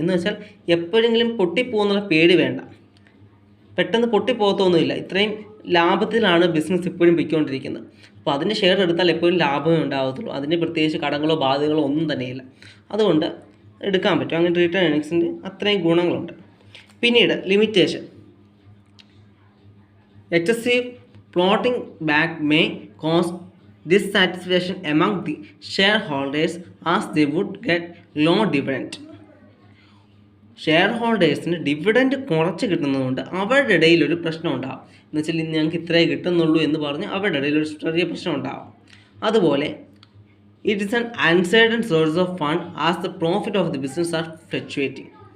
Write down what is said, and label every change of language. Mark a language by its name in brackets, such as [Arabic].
[Malayalam] എന്ന് വെച്ചാൽ എപ്പോഴെങ്കിലും പൊട്ടിപ്പോകുന്നുള്ള പേടി വേണ്ട, പെട്ടെന്ന് പൊട്ടിപ്പോകത്തൊന്നുമില്ല. ഇത്രയും ലാഭത്തിലാണ് ബിസിനസ് ഇപ്പോഴും പൊയ്ക്കൊണ്ടിരിക്കുന്നത്. അപ്പോൾ അതിൻ്റെ ഷെയർ എടുത്താൽ എപ്പോഴും ലാഭമേ ഉണ്ടാകത്തുള്ളൂ. അതിന് പ്രത്യേകിച്ച് കടങ്ങളോ ബാധ്യതകളോ ഒന്നും തന്നെയില്ല. അതുകൊണ്ട് എടുക്കാൻ പറ്റും. അങ്ങനെ റിട്ടേൺ ഏർണിങ്സിൻ്റെ അത്രയും ഗുണങ്ങളുണ്ട്. [English] പിന്നീട് limitation, excessive plotting back may cause dissatisfaction among the shareholders as they would get low dividend. [Malayalam] Share ഹോൾഡേഴ്സിന് dividend കുറച്ച് കിട്ടുന്നതുകൊണ്ട് അവരുടെ ഇടയിൽ ഒരു പ്രശ്നം ഉണ്ടാകും. എന്ന് വെച്ചാൽ ഇന്ന് ഞങ്ങൾക്ക് ഇത്രയേ കിട്ടുന്നുള്ളൂ എന്ന് പറഞ്ഞ് അവരുടെ ഇടയിൽ ഒരു ചെറിയ പ്രശ്നം ഉണ്ടാകും. [English] അതുപോലെ it is an uncertain source of fund as the profit of the business are fluctuating.